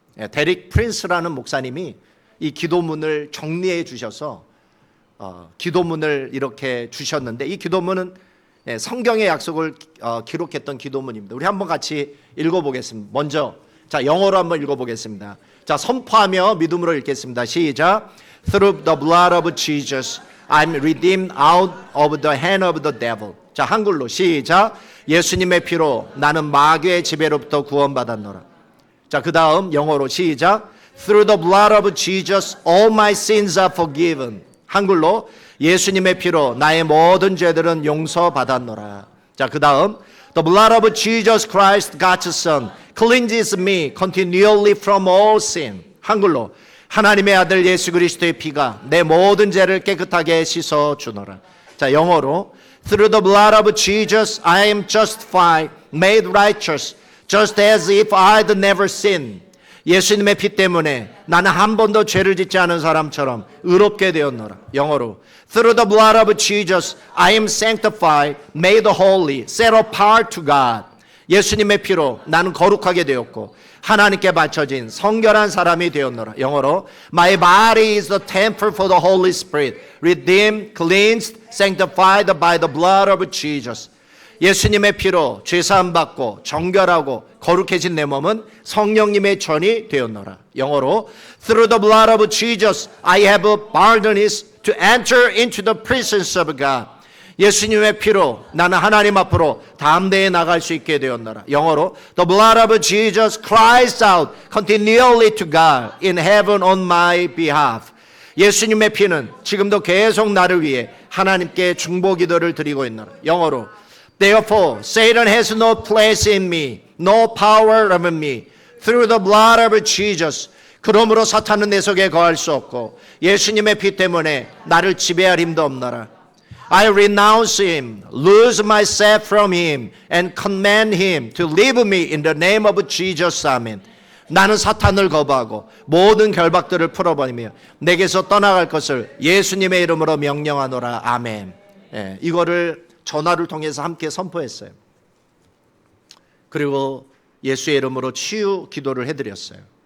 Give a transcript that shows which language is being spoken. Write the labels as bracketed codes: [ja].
[ko] 데릭 프린스라는 목사님이 이 기도문을 정리해 주셔서 기도문을 이렇게 주셨는데, 이 기도문은 성경의 약속을 기록했던 기도문입니다. 우리 한번 같이 읽어보겠습니다. 먼저 영어로 한번 읽어보겠습니다. 선포하며 믿음으로 읽겠습니다. 시작. [en] Through the blood of Jesus, I'm redeemed out of the hand of the devil. [ko] 한글로 시작. 예수님의 피로 나는 마귀의 지배로부터 구원받았노라. 그 다음 영어로 시작. [en] Through the blood of Jesus, all my sins are forgiven. [ko] 한글로 예수님의 피로 나의 모든 죄들은 용서받았노라. 그 다음 [en] The blood of Jesus Christ, God's Son, cleanses me continually from all sin. [ko] 한글로 하나님의 아들 예수 그리스도의 피가 내 모든 죄를 깨끗하게 씻어 주노라. 영어로 [en] Through the blood of Jesus, I am justified, made righteous, just as if I had never sinned. [ko] 예수님의 피 때문에 나는 한 번도 죄를 짓지 않은 사람처럼 의롭게 되었노라. 영어로 [en] Through the blood of Jesus, I am sanctified, made holy, set apart to God. [ko] 예수님의 피로 나는 거룩하게 되었고 하나님께 바쳐진 성결한 사람이 되었노라. 영어로 [en] My body is the temple for the Holy Spirit, redeemed, cleansed, sanctified by the blood of Jesus. [ko] 예수님의 피로 죄사함 받고 정결하고 거룩해진 내 몸은 성령님의 전이 되었노라. 영어로 [en] Through the blood of Jesus, I have boldness to enter into the presence of God. [ko] 예수님의 피로 나는 하나님 앞으로 담대히 나갈 수 있게 되었노라. 영어로 [en] The blood of Jesus cries out continually to God in heaven on my behalf. [ko] 예수님의 피는 지금도 계속 나를 위해 하나님께 중보 기도를 드리고 있노라. 영어로 [en] Therefore, Satan has no place in me, no power over me. Through the blood of Jesus. [ko] 그러므로 사탄은 내 속에 거할 수 없고 예수님의 피 때문에 나를 지배할 힘도 없노라. [en] I renounce him, lose myself from him, and command him to leave me in the name of Jesus. Amen. [ko] 나는 사탄을 거부하고 모든 결박들을 풀어버리며 내게서 떠나갈 것을 예수님의 이름으로 명령하노라. 아멘. 이거를 전화를 통해서 함께 선포했어요. 그리고 예수의 이름으로 치유 기도를 해드렸어요.